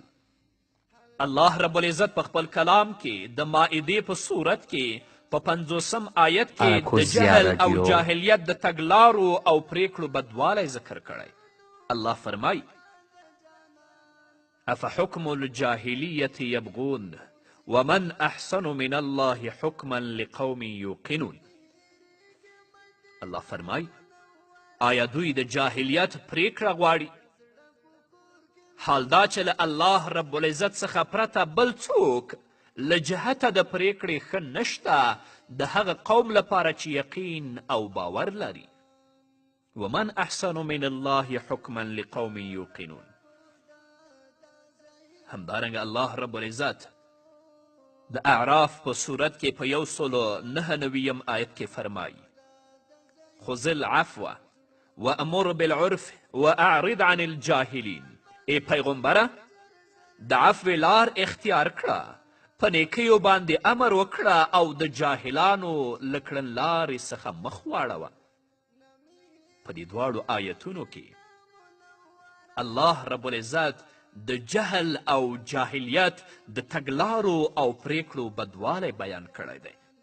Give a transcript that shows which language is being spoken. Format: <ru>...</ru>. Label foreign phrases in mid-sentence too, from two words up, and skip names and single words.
<ps>الله رب العزت په خپل کلام کې د مائدې په صورت کې په 50 آیت کې د جهل او جاهلیت د تګلارو او پریکړو بدوالی ذکر کړی. الله فرمایي</ps> <ar>افحکم الجاهلیت یبغون ومن احسن من الله حکما لقوم یوقنون.</ar> <ps>الله فرمایي آیا دوی د جاهلیت پریکړه غواړي؟ حال دا چې له الله رب العزت څخه پرته بل څوک له جهته د پریکړې ښه نشته د هغه قوم لپاره چې یقین او باور لري.</ps> <ar>ومن احسن من الله حکما لقوم یوقنون.</ar> <ps>همدارنګه الله رب العزت د اعراف په صورت کې په 199 آیت کې فرمایي</ps> <ar>خذ العفو وامر بالعرف واعرض عن الجاهلین.</ar> <ps>ای پیغمبره د عفو لار اختیار کړه، په نیکیو باندې امر وکړه او د جاهلانو له کړنلارې څخه مخ واړوه. په دې دواړو آیتونو کې الله رب العزت د جهل او جاهلیت د تګلارو او پریکړو بدوالی بیان کړی دی.</ps>